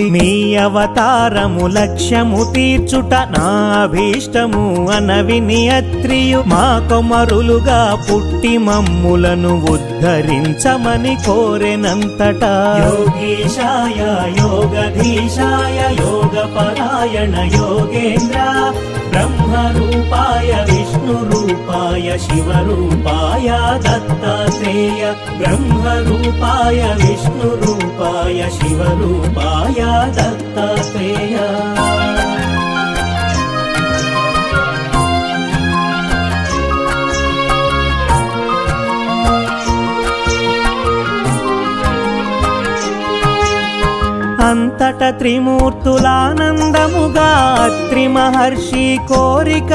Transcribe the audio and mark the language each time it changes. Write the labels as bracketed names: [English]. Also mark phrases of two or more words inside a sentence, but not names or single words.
[Telugu] మీ అవతారము లక్ష్యము తీర్చుట నా అభీష్టము అనవిని అత్రియు మా కొమరులుగా పుట్టి మమ్ములను ఉద్ధరించమని కోరెనంతటా. [Sanskrit] యోగీశాయ యోగధీశాయ యోగపరాయణ योगेन्द्र ब्रह्मरूपाय विष्णुरूपाय शिवरूपाय दत्तात्रेय ब्रह्मरूपाय विष्णुरूपाय शिवरूपाय दत्तात्रेय। [Telugu] అంతట త్రిమూర్తులానందముగా అత్రి మహర్షి కోరిక